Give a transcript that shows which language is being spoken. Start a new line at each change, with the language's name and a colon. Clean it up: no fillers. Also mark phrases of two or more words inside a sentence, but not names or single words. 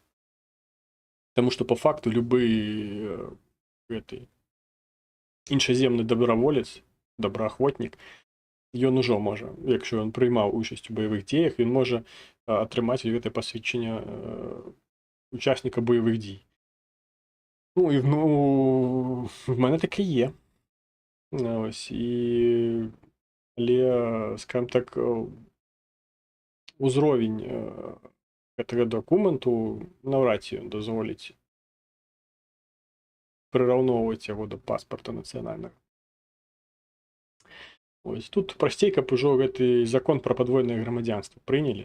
Belarusian: Таму што па факту любы іншаземны добраволец, добраахвотнік, ён ужо можа, якщо ён прыймаў учасць у баявых дзеях, ён можа атрымаць гэтае пасведчанне учасніка баявых дзей.
Ukrainian: Ну, і в мене таке є. Ось, але, скажімо так,
Belarusian: узровень гэтага дакументу наўрад ці ён дазволіць прыраўноўваць яго да паспарта нацыянальнага. Ось, тут прасцей, каб ужо гэты закон пра падвойнае грамадзянства прынялі.